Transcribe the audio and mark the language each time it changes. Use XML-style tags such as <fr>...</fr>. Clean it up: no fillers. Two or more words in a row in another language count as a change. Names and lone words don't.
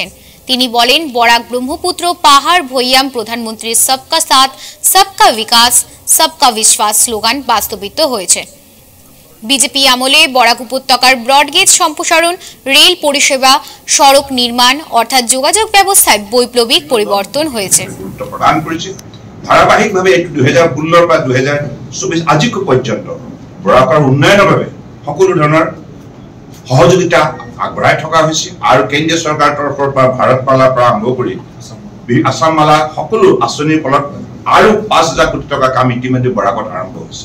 <bn>তিনি বলেন, বরাক ব্রহ্মপুত্র পাহাড় ভৈয়াম প্রধানমন্ত্রীর</bn> <hi>सबका साथ सबका विकास सबका विश्वास</hi> <bn>স্লোগান বাস্তবিত হয়েছে। বিজেপি আমলে বরাক উপত্যকার ব্রডগেজ সম্প্রসারণ, রেল পরিষেবা, সড়ক নির্মাণ অর্থাৎ যোগাযোগ ব্যবস্থায় বৈপ্লবিক পরিবর্তন হয়েছে।</bn> <as>ধারাবাহিকভাৱে 2016 পৰা 2024 আজিকো পৰ্যন্ত বৰাকৰ উন্নয়নৰ বাবে সকলো ধৰণৰ সহযোগিতা আগবঢ়াই থকা হৈছে আৰু কেন্দ্ৰীয় চৰকাৰৰ তৰফৰ পৰা ভাৰত মালাৰ পৰা আৰম্ভ কৰি আসাম মালা সকলো আঁচনিৰ ফলত আৰু 5,000 কোটি টকা কাম ইতিমধ্যে বৰাকত আৰম্ভ হৈছে।</as>